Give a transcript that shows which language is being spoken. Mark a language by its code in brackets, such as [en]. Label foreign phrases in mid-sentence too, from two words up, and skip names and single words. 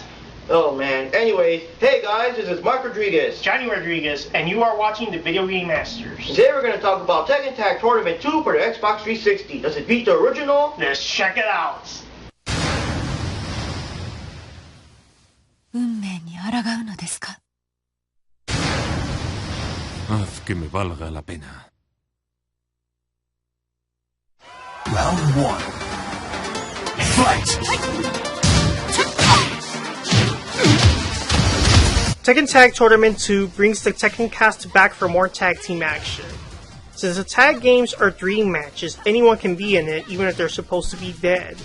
[en] Oh man. Anyways, hey guys, this is Mark Rodriguez. Johnny Rodriguez, and you are watching the Video Game Masters. Today we're going to talk about Tekken Tag Tournament 2 for the Xbox 360. Does it beat the original? Let's check it out. [ja] 運命に抗うのですか? [es] Haz que me valga la pena. [en] Round 1. Fight! Tekken Tag Tournament 2 brings the Tekken cast back for more tag team action. Since the tag games are dream matches, anyone can be in it even if they're supposed to be dead.